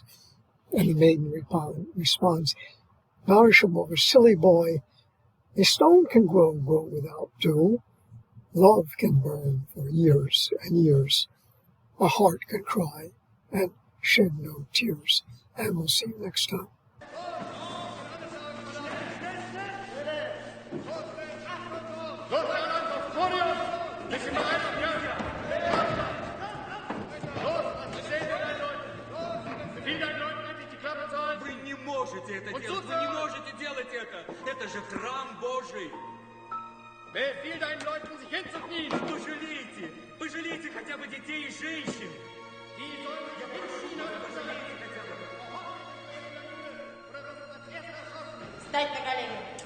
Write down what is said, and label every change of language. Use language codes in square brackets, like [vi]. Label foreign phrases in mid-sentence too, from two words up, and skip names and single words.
[en] And the maiden responds, "Barishable, silly boy, a stone can grow without dew. Love can burn for years and years. A heart can cry and shed no tears." And we'll see you next time. [ru] Вы не можете это делать! Вы не можете делать это! Это же храм Божий! [de] Befiehl deinen Leuten, sich hinzuknien! [ru] Пожалейте! Пожалейте хотя бы детей и женщин! Встать на колени!